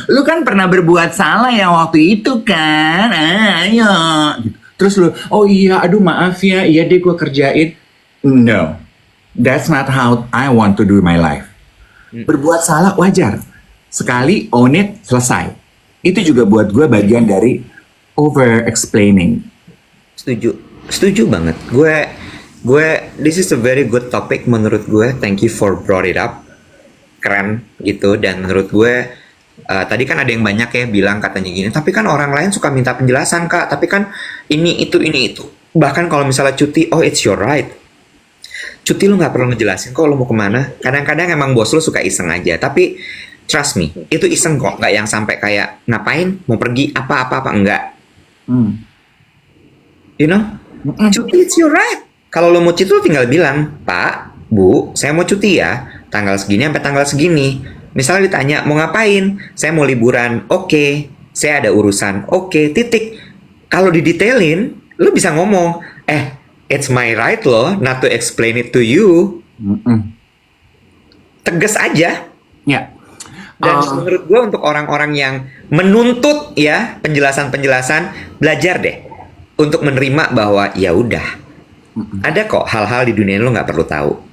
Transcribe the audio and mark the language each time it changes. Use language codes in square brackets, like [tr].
[id] Lo kan pernah berbuat salah ya waktu itu kan, ayo. Gitu. Terus lo, oh iya, aduh maaf ya, iya deh gue kerjain. [en] No, that's not how I want to do my life. [id] Berbuat salah wajar. Sekali own it, selesai. Itu juga buat gue bagian dari over explaining. Setuju banget. [en] Gue this is a very good topic [id] menurut gue. [en] Thank you for brought it up. [id] Keren gitu. Dan menurut gue tadi kan ada yang banyak ya bilang katanya gini, tapi kan orang lain suka minta penjelasan Kak, tapi kan ini itu. Bahkan kalau misalnya cuti, [en] oh it's your right. [id] Cuti lu nggak perlu ngejelasin kok lu mau kemana. Kadang-kadang emang bos lu suka iseng aja, tapi [en] trust me, [id] itu iseng kok, nggak yang sampai kayak ngapain, mau pergi apa enggak. [en] You know, [id] cuti [en] it's your right. [id] Kalau lo mau cuti lo tinggal bilang, Pak, Bu, saya mau cuti ya, tanggal segini sampai tanggal segini. Misalnya ditanya mau ngapain, saya mau liburan, oke. Saya ada urusan, oke, titik. Kalau didetailin, lo bisa ngomong, [en] it's my right loh, not to explain it to you. [id] Tegas aja. Ya. Dan menurut gue untuk orang-orang yang menuntut ya penjelasan-penjelasan, belajar deh untuk menerima bahwa ya udah ada kok hal-hal di dunia ini lo nggak perlu tahu.